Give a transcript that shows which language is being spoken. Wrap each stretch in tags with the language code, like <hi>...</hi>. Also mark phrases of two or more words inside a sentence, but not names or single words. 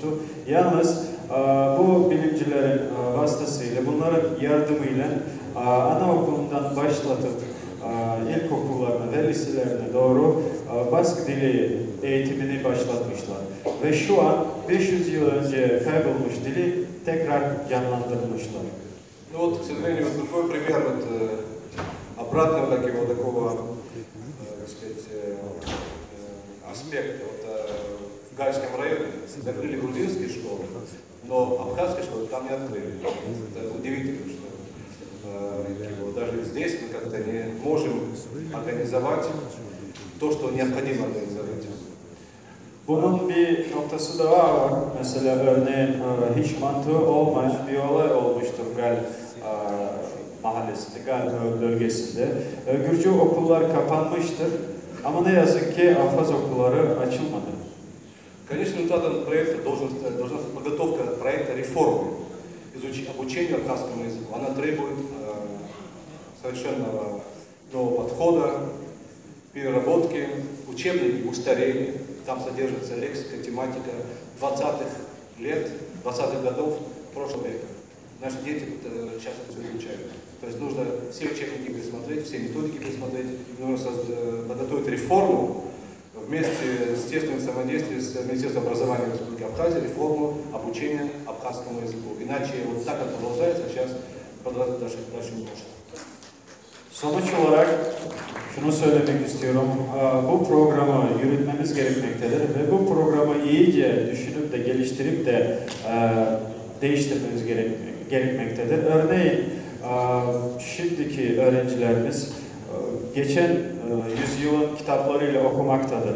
<tr>Yalnız bu bilimcilerin vasıtasıyla, bunların yardımıyla anaokulundan başlatıp ilkokullarına ve liselerine doğru Bask dili eğitimini başlatmışlar. Ve şu an 500 yıl önce kaybolmuş dili tekrar canlandırmışlar.</tr> <ru>Ну вот, к сожалению, другой пример обратного такого, так сказать, аспекта. В Гальском районе закрыли грузинские школы, но абхазские школы там не открыли. Это удивительно, что даже здесь мы как-то не можем организовать то, что необходимо организовать.</ru> <tr>Bunun bir noktası da var. Mesela örneğin hiç mantığı olmayan bir olay olmuştur Gal mahallesinde, Gal bölgesinde. Gürcü okullar kapanmıştır ama ne yazık ki Afaz okulları açılmadı.</tr> <ru>Конечно, результатом проекта должна быть подготовка проекта реформы, обучения абхазскому языку. Она требует совершенно нового подхода, переработки, учебники устарели, там содержится лексика, тематика 20-х лет, 20-х годов прошлого века. Наши дети сейчас это все изучают. То есть нужно все учебники пересмотреть, все методики пересмотреть, нужно подготовить реформу вместе с тесным взаимодействием с Министерством образования Республики Абхазия, реформу обучения абхазскому языку. Иначе вот так, как продолжается, сейчас продолжать дальше не может.</ru> <tr>Sonuç olarak şunu söylemek istiyorum. Bu programı yürütmemiz gerekmektedir ve bu programı iyice düşünüp de geliştirip de değiştirmemiz gerekmektedir. Örneğin şimdiki öğrencilerimiz geçen yüzyılın kitaplarıyla okumaktadır.</tr>